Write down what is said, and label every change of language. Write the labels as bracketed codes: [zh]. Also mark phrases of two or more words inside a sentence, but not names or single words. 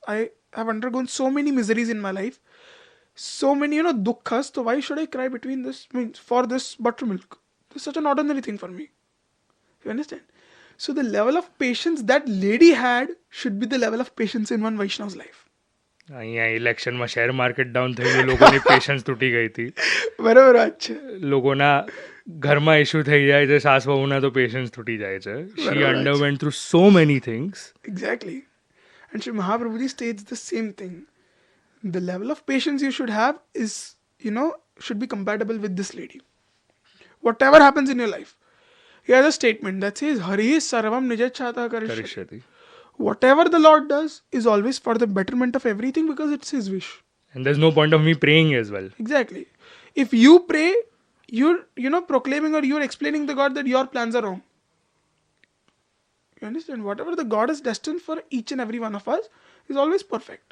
[en] I have undergone so many miseries in my life, so many, dukkhas. So why should I cry for this buttermilk? This is such an ordinary thing for me. You understand? So the level of patience that lady had should be the level of patience in one Vaishnav's life. [gu] અહીંયા ઇલેક્શનમાં [en] share market down [gu] થઈ ગયું, લોકોની પેશન્સ તૂટી ગઈ હતી. બરાબર વાત છે. લોકોના ઘરમાં ઇશ્યુ થઈ જાય છે, સાસ વહુના તો પેશન્સ તૂટી જાય છે. [en] She underwent through so many things. Exactly. And Sri Mahaprabhuji states the same thing. The level of patience you should have is, should be compatible with this lady. Whatever happens in your life. He has a statement that says, [sa] हरि सर्वं निजेच्छातः करिष्यति. [en] Whatever the Lord does is always for the betterment of everything because it's His wish. And there's no point of me praying as well. Exactly. If you pray, you're proclaiming or you're explaining to God that your plans are wrong. You understand? Whatever the God has destined for each and every one of us is always perfect.